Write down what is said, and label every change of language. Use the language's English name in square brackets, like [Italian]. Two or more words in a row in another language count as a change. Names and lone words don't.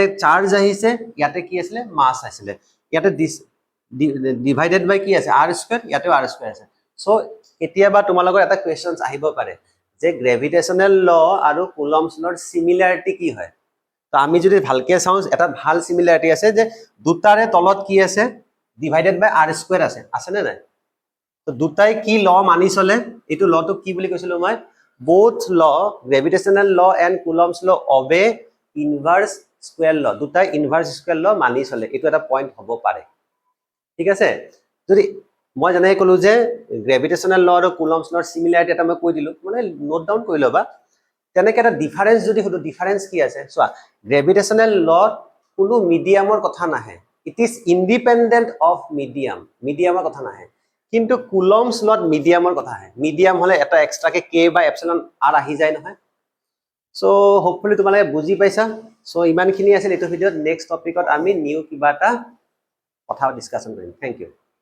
[Assamese] চাৰ্জ আহিছে ইয়াতে কি আছিল মাছ আছিল ইয়াতে [English] divided by [Assamese] কি আছে [English] r square [Assamese] ইয়াতেও [English] r square [Assamese] আছে সো কেতিয়াবা তোমালোকৰ এটা কোৱেশ্চনছ আহিব পাৰে যে [English] gravitational law [Assamese] আৰু [English] Coulomb's law similarity [Assamese] কি হয় তো আমি যদি ভালকে চাও এটা ভাল সিমিলাৰিটি আছে যে দুটাৰে তলত কি আছে [English] divided by r square [Assamese] আছে নে নাই তো দুটাই কি ল মানি চলে এটো লটো কি বুলি কৈছিলো মই [English] both law gravitational law and coulomb's law obey inverse square law [Assamese] দুটাই [English] inverse square law [Assamese] মানি চলে এটো এটা পইণ্ট হ'ব পাৰে ঠিক আছে যদি মই জানাই কলো যে [English] gravitational law [Assamese] আৰু [English] Coulomb's law similarity [Assamese] এটা মই কৈ দিলো মানে [English] note down [Assamese] কৰি লবা তেনেকে এটা ডিফাৰেন্স যদি হতো ডিফাৰেন্স কি আছে চোৱা [English] gravitational law [Assamese] কোনো মিডিয়ামৰ কথা নাহে [English] it is independent of medium [Assamese] কথা নাহে কিন্তু [English] Coulomb's law [Assamese] মিডিয়ামৰ কথা আহে মিডিয়াম হলে এটা এক্সট্ৰাকে k বা এপসিলন r আহি যায় নহয় [English] so hopefully [Assamese] তোমালোকে বুজি পাইছা সো ইমানখিনি আছিল এইটো ভিডিওত [English] next topic [Assamese] আমি নিউ কিবা এটা কথা ডিসকাশন কৰিম [English] thank you